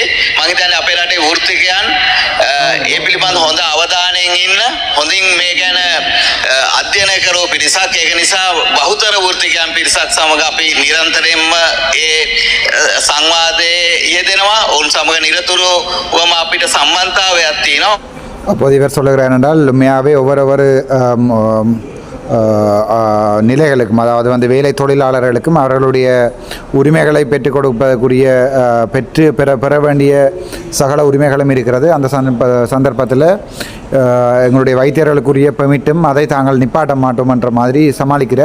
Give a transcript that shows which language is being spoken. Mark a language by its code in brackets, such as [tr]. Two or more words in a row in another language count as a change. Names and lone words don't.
[si] මම හිතන්නේ අපේ රටේ වෘත්තිකයන් ඒ පිළිබඳ හොඳ අවධානයෙන් ඉන්න, හොඳින් මේ ගැන අධ්‍යයනය කරව පිරිසක්. ඒක නිසා බහුතර වෘත්තිකයන් පිරිසක් සමග අපි නිරන්තරයෙන්ම ඒ සංවාදයේ යෙදෙනවා. ඔවුන් සමග නිරතුරුවම අපිට සම්බන්ධතාවයක් තියෙනවා. [ta] அப்போது இவர் சொல்லுகிறார் என்றால் உண்மையாகவே ஒவ்வொரு நிலைகளுக்கும், அதாவது வந்து வேலை தொழிலாளர்களுக்கும் அவர்களுடைய உரிமைகளை பெற்றுக் கொடுப்பதற்குரிய பெற வேண்டிய சகல உரிமைகளும் இருக்கிறது. அந்த சந்தர்ப்பத்தில் எங்களுடைய வைத்தியர்களுக்குரிய பெர்மிட்டும் அதை தாங்கள் நிப்பாட்ட மாட்டோம் என்ற மாதிரி சமாளிக்கிறார்.